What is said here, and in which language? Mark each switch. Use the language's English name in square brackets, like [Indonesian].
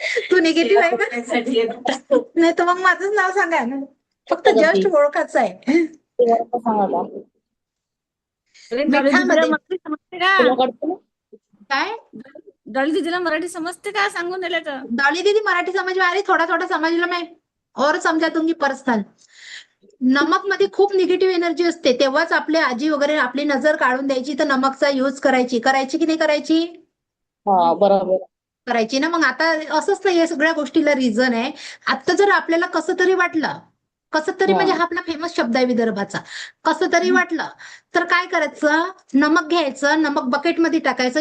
[Marathi] तू negative आहे का? नाही तर मग माझंच नाव सांगा ना, फक्त जस्ट ओळखायचं आहे. मिठामध्ये मराठी समजते का? काय? डॉली दीदीला मराठी समजते का? सांगून दिलं तर. [Hindi] डॉली दीदी मराठी समझ में आ रही, थोड़ा थोड़ा समझ लो, मैं और समझा दूंगी पर्सनल. [Marathi] नमक मध्ये खूप निगेटिव्ह एनर्जी असते, तेव्हाच आपले आजी वगैरे आपली नजर काढून द्यायची, तर नमकचा यूज करायची की नाही करायची? हा बरोबर. करायची ना. मग आता असंच नाही, या सगळ्या गोष्टीला रिझन आहे. आता जर आपल्याला कसं तरी वाटलं, कसं तरी म्हणजे हा आपला फेमस शब्द आहे विदर्भाचा, कसं तरी वाटलं तर काय करायचं, नमक घ्यायचं, नमक बकेटमध्ये टाकायचं.